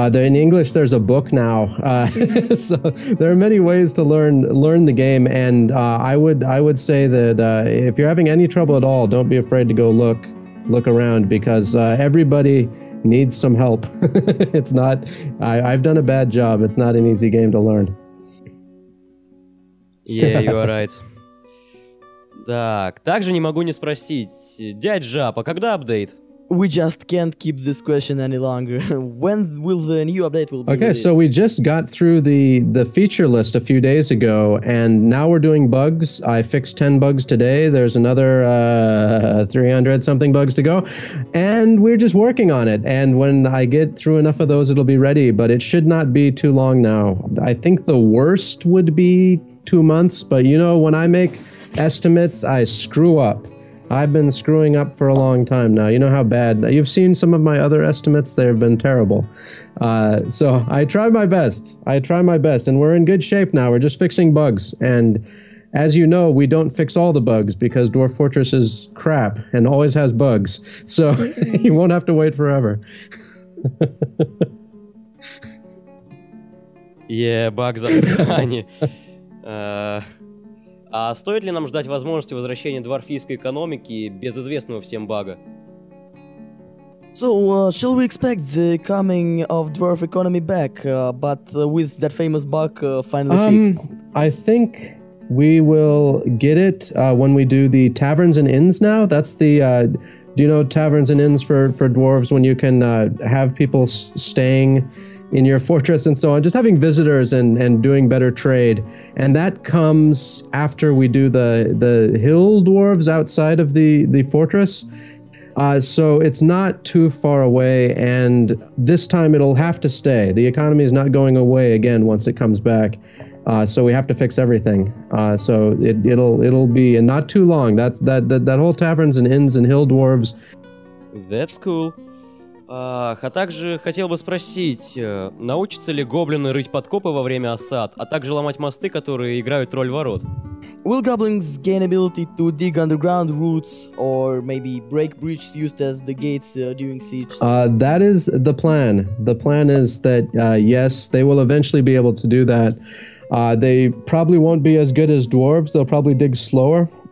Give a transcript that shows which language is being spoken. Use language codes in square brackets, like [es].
[en] In English, there's a book now, so there are many ways to learn the game. And I would say that if you're having any trouble at all, don't be afraid to go look around, because everybody needs some help. It's not. I've done a bad job. It's not an easy game to learn. Yeah, you are right. [ru] Так, также не могу не спросить. Дядь Жаб, а когда апдейт? [en] we just can't keep this question any longer. When will the new update will be Okay, released? so we just got through the feature list a few days ago, and now we're doing bugs. I fixed 10 bugs today. There's another 300 something bugs to go, and we're just working on it. And when I get through enough of those, it'll be ready, but it should not be too long now. I think the worst would be 2 months, but you know, when I make estimates, I screw up. I've been screwing up for a long time now. You know how bad. You've seen some of my other estimates. They've been terrible. So I try my best. And we're in good shape now. We're just fixing bugs. And as you know, we don't fix all the bugs because Dwarf Fortress is crap and always has bugs. So you won't have to wait forever. [ru] Yeah, баг за ткани. А стоит ли нам ждать возможности возвращения дворфийской экономики без известного всем бага? [en] So, shall we expect the coming of dwarf economy back, but with that famous bug finally fixed? I think we will get it when we do the taverns and inns now. That's the, do you know taverns and inns for dwarves, when you can have people staying in your fortress and so on, just having visitors and doing better trade. And that comes after we do the hill dwarves outside of the fortress. So it's not too far away, and this time it'll have to stay. The economy is not going away again once it comes back. So we have to fix everything. So it'll be not too long. That whole taverns and inns and hill dwarves. That's cool. [ru] А также хотел бы спросить, научатся ли гоблины рыть подкопы во время осад, а также ломать мосты, которые играют роль ворот? [en] Will goblins gain ability to dig underground routes or maybe break bridges used as the gates during siege? That is the plan. The plan is that, yes, they will eventually be able to do that. They probably won't be as good as dwarves. They'll probably dig slower.